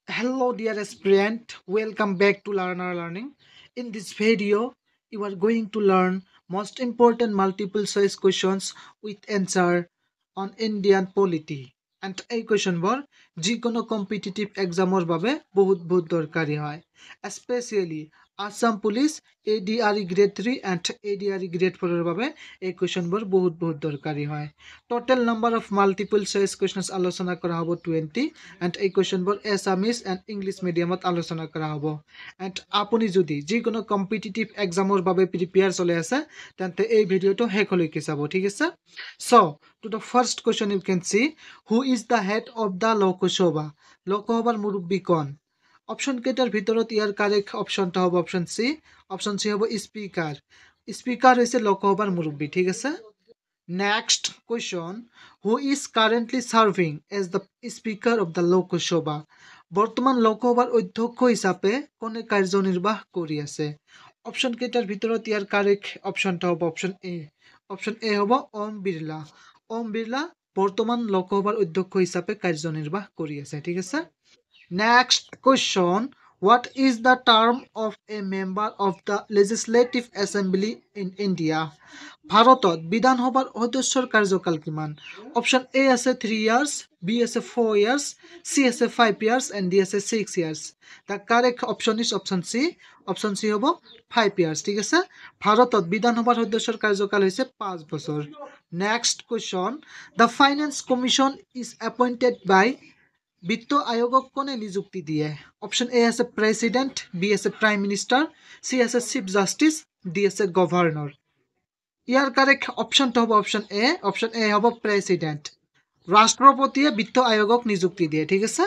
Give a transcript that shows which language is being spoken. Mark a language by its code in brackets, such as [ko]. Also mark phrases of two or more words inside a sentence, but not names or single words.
[en] Hello dear aspirant, welcome back to Learner Learning. In this video, you are going to learn most important multiple choice questions with answer on Indian polity. [as] And এই কোয়েশনবোৰ যিকোনো [en] competitive exam [as] বাবে বহুত দৰকাৰী হয়, স্পেচিয়েলি আসাম পুলিচ ADRE গ্ৰেড 3 and ADRE গ্ৰেড 4 ৰ বাবে এই কোয়েশনবোৰ বহুত দৰকাৰী হয়। [en] total number of multiple choice questions [as] আলোচনা কৰা হ'ব 20 and এই কোয়েশনবোৰ [en] Assamese and English [as] মিডিয়ামত আলোচনা কৰা হ'ব। এণ্ড আপুনি যদি যিকোনো [en] competitive exam [as] বাবে প্ৰিপেয়াৰ চলি আছে তেন্তে এই ভিডিঅ'টো শেষলৈকে চাব, ঠিক আছে? [en] চ' to the first question you can see, who is the head of the Lok Sabha? [as] লোকসভাৰ মুৰব্বী কোন? অপশ্যন কেইটাৰ ভিতৰত ইয়াৰ [en] correct option [as] হ'ব [en] option C. option C [as] হ'ব স্পিকাৰ। স্পিকাৰ হৈছে লোকসভাৰ মুৰব্বী, ঠিক আছে? [en] Next question, who is currently serving as the Speaker of the Lok Sabha? [as] বৰ্তমান লোকসভাৰ অধ্যক্ষ হিচাপে কোনে কাৰ্যনিৰ্বাহ কৰি আছে? অপশ্যন কেইটাৰ ভিতৰত ইয়াৰ [en] correct option [as] হ'ব [en] option A. option A [as] হ'ব ওম বিৰলা। ওম বিৰলা বৰ্তমান লোকসভাৰ অধ্যক্ষ হিচাপে কাৰ্যনিৰ্বাহ কৰি আছে, ঠিক আছে? [en] Next question, what is the term of a member of the Legislative Assembly in India? [as] ভাৰতত বিধানসভাৰ সদস্যৰ কাৰ্যকাল কিমান? অপশ্যন এ আছে 3 years, বি আছে 4 years, চি আছে 5 years and ডি আছে 6 years. [en] The correct option is option C. option C [as] হ'ব 5 years, ঠিক আছে? ভাৰতত বিধানসভাৰ সদস্যৰ কাৰ্যকাল হৈছে 5 বছৰ। [en] Next question, the Finance Commission is appointed by [as] বিত্ত আয়োগক কোনে নিযুক্তি দিয়ে? অপশ্যন এ আছে প্ৰেচিডেণ্ট, বি আছে [en] prime minister, [as] চি আছে [en] chief justice, [as] ডি আছে গভৰ্ণৰ। ইয়াৰ [en] correct option [as] হ'ব [en] option A. option A [as] হ'ব প্ৰেচিডেণ্ট। ৰাষ্ট্ৰপতিয়ে বিত্ত আয়োগক নিযুক্তি দিয়ে, ঠিক আছে?